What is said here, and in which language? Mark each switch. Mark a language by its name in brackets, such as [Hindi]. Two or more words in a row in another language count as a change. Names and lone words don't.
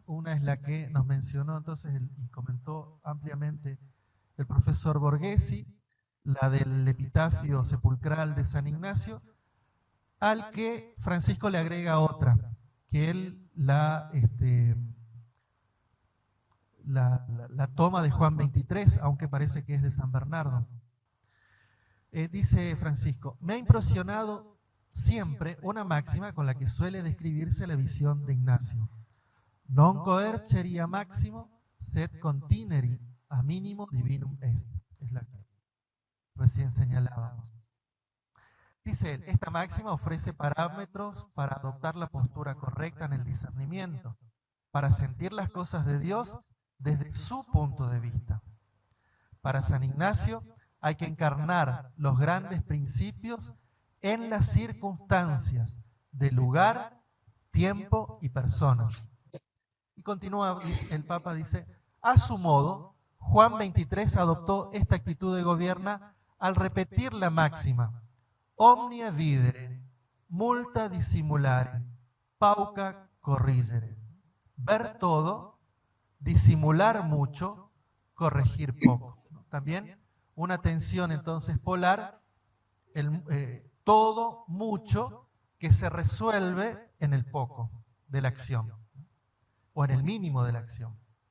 [Spanish] Una es la que nos mencionó entonces y comentó ampliamente el profesor Borghesi, la del epitafio sepulcral de San Ignacio, al que Francisco le agrega otra, que él la toma de Juan 23, aunque parece que es de San Bernardo. Dice Francisco, me ha impresionado siempre una máxima con la que suele describirse la visión de Ignacio. [Latin] Non coerceria maximo, sed contineri a minimo divinum est. [Spanish] Es la que recién señalábamos. Dice él, esta máxima ofrece parámetros para adoptar la postura correcta en el discernimiento, para sentir las cosas de Dios desde su punto de vista. Para San Ignacio hay que encarnar los grandes principios en las circunstancias de lugar, tiempo y personas. Y continúa, el Papa dice, a su modo, Juan 23 adoptó esta actitud de gobierno al repetir la máxima, [Latin] omnia videre, multa dissimulare, pauca corrigere. [Spanish] Ver todo, disimular mucho, corregir poco. También una tensión entonces polar, todo, mucho, que se resuelve en el poco de la acción, o en el mínimo de la acción.